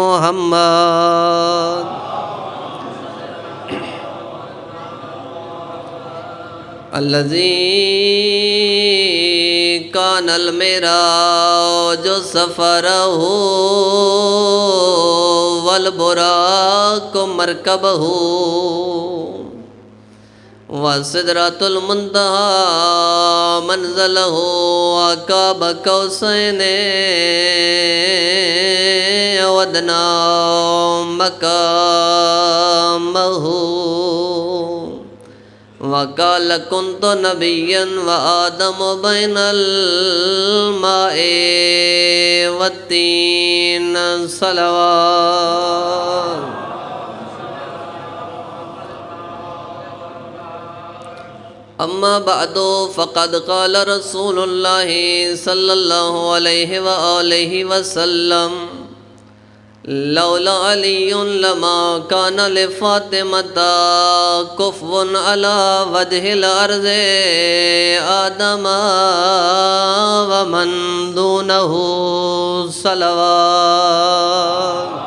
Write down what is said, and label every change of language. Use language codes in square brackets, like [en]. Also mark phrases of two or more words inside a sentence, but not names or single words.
[ar] محمد الذی کان المراج سفرہ والبراق مرکبہ وَسِدْرَةُ الْمُنْتَهَى مَنْزَلَهُ وَقَابَ قَوْسَيْنِ وَأَدْنَى مَقَامَهُ وَقَالَ كُنْتُ نَبِيًّا وَآدَمُ بَيْنَ الْمَاءِ وَالطِّينِ صلوات۔ اما بعد فقد قال رسول اللہ صلی اللہ علیہ وآلہ وسلم لولا علی لما کان لفاطمۃ کفو علی وجہ الارض آدم ومن دونہ صلوات.